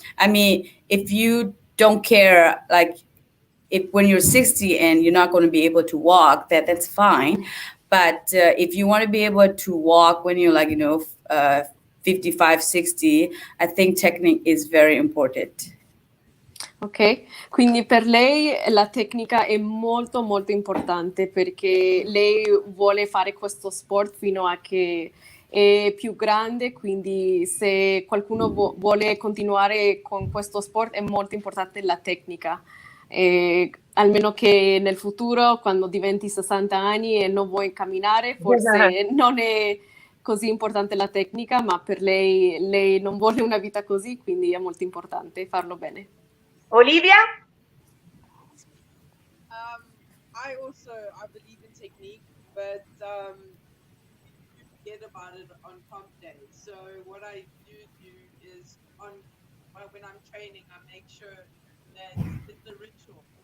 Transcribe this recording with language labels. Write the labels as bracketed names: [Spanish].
[English] I mean, if you don't care, like if when you're 60 and you're not going to be able to walk, that's fine. But if you want to be able to walk when you're like, 55, 60, I think technique is very important. [Italian] Ok, quindi per lei la tecnica è molto molto importante, perché lei vuole fare questo sport fino a che è più grande, quindi se qualcuno vuole continuare con questo sport è molto importante la tecnica. Almeno che nel futuro, quando diventi 60 anni e non vuoi camminare, forse non è così importante la tecnica, ma per lei non vuole una vita così, quindi è molto importante farlo bene. Olivia? [English] I believe in technique, but you forget about it on comp day. So what I do is when I'm training, I make sure that it's a ritual.